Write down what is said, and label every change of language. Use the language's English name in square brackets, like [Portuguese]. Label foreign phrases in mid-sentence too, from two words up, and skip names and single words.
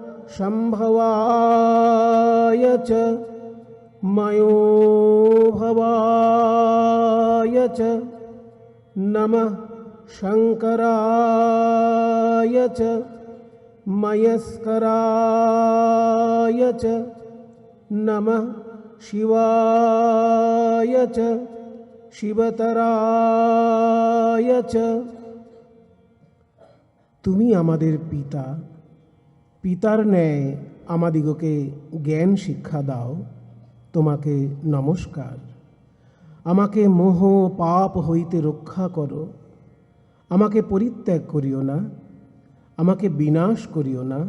[Sanskrit] शम्भवाय च मयोभवाय च नमः शङ्कराय च मयस्कराय च नमः शिवाय च শিবতরায় চ। [Bangla] তুমি আমাদের পিতা, পিতার ন্যায় আমাদিগকে জ্ঞান শিক্ষা দাও, তোমাকে নমস্কার। আমাকে মোহ পাপ হইতে রক্ষা করো, আমাকে পরিত্যাগ করিও না, আমাকে বিনাশ করিও না।